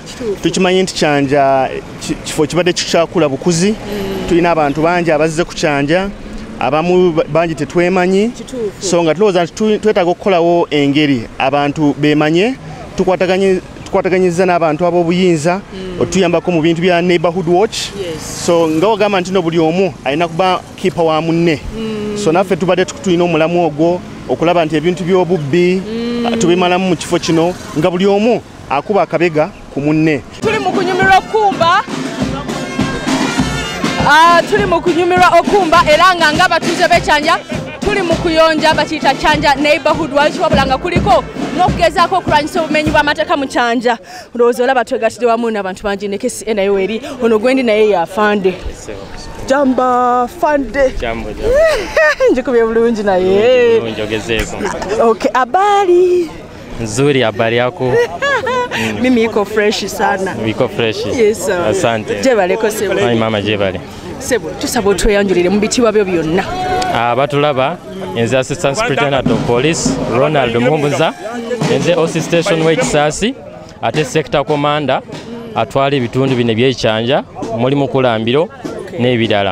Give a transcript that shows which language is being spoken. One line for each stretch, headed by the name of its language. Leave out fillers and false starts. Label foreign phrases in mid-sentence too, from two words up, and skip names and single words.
Ganda: Tukimanyi nti Kyanja kifo kibadde kikyakula bukuzi tulina abantu bangi abazze ku Kyanja abamu bangi tetwemanyi so nga tulowooza nti twetaaga okukolawo engeri abantu bemanye tukwataganyiza n'abantu ab'obuyinza otuyambako mu bintu bya
English: neighborhood watch
Ganda: so nga wagamba nti no buli omu alina kuba kipa wa munne so naffe tubadde tulina omulamu ogwo okulaba nti ebintu by'obubbi tubimalamu mu kifo kino nga buli omu akuba akabega ku munne. Tuli mu kunyumirwa okumba era nga abatuuze b'ekyanja tuli mu kuyonja bakiyita kyanja
English: neighborhood watch
Ganda: wabula nga kuliko n'okugezaako okulwanyisa obumenyi bw'amateeka mu kyanja. Olowooza olaba twegattidde wamu n'abantu bangi ne kesi nayo eri ono gwendi naye yafande.
Swahili: Jamba fande. Jambo.
Ganda: Njikubye bulungi naye. Njogezeeko.
Swahili: Okay, habari. Nzuri, habari yako? Mimi iko fresh sana. Iko fresh.
English: Yes sir.
Swahili: Asante.
Ganda: Jebaleko sebo. Ai mama jebale. Sebo, tusaba otweyanjulire mu bitibwa byo byonna. Batulaba nze
English: Assistant Superintendent of Police
Ganda: Ronald Muhumbuza, nze
English: OC Station
Ganda: w'Ekisasi ate
English: Sector Commander
Ganda: atwala ebitundu bino by'ekyanja mulimu kulambiro n'ebirala.